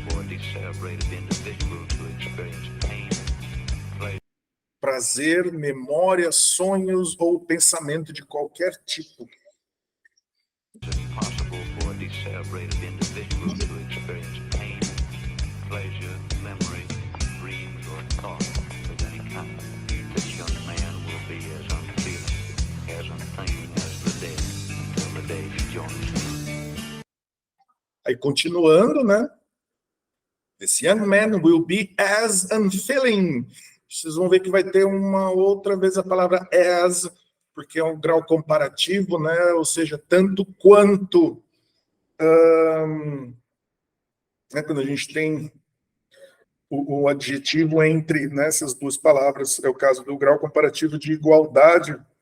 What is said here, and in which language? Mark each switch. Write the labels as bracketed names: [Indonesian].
[English] For a decerebrated individual to experience pain, pleasure. [Portuguese] prazer, memória, sonhos ou pensamento de qualquer tipo. [English] It's impossible for a decerebrated individual to experience pain, pleasure, memory, dreams, or thought of any kind. This young man will be as unfeeling, as unthinking as the dead, until the day he joins them. [Portuguese] Aí continuando, né? [English] This young man will be as unfeeling. [Portuguese] Vocês vão ver que vai ter uma outra vez a palavra as, porque é um grau comparativo, né? Ou seja, tanto quanto. Né? Quando a gente tem o adjetivo entre nessas duas palavras, é o caso do grau comparativo de igualdade.